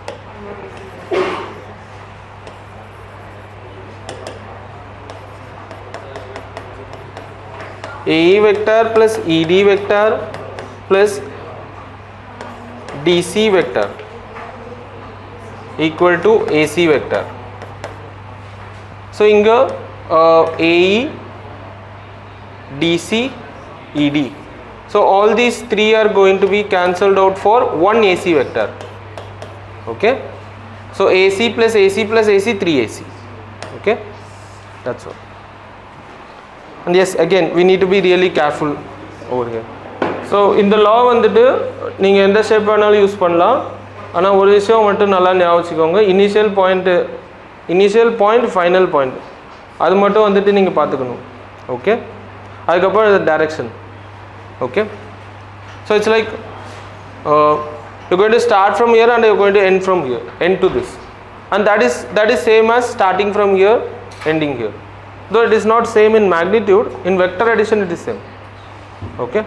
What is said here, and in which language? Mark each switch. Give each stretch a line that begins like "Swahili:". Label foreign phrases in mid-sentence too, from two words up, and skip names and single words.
English: AE vector plus ED vector plus DC vector equal to AC vector. So inga AE, DC, ED. So all these three are going to be cancelled out for one AC vector. Okay. So AC plus AC plus AC, 3AC. Okay. That's all. And yes, again we need to be really careful over here.
Tamil: So இந்த law வந்துட்டு நீங்க எந்த ஷேப் வேணாலும் யூஸ் பண்ணலாம். ஆனா ஒரு விஷயம் மட்டும் நல்லா ஞாபகம் வச்சுக்கோங்க,
English: initial point final point
Tamil: அது மட்டும் வந்துட்டு நீங்க பார்த்துக்கணும். ஓகே. அதுக்கப்புறம் டைரக்ஷன்.
English: Okay. So it's like you're going to start from here and you're going to end from here, end to this, and that is same as starting from here, ending here. Though it is not same in magnitude, in vector addition it is same. Okay.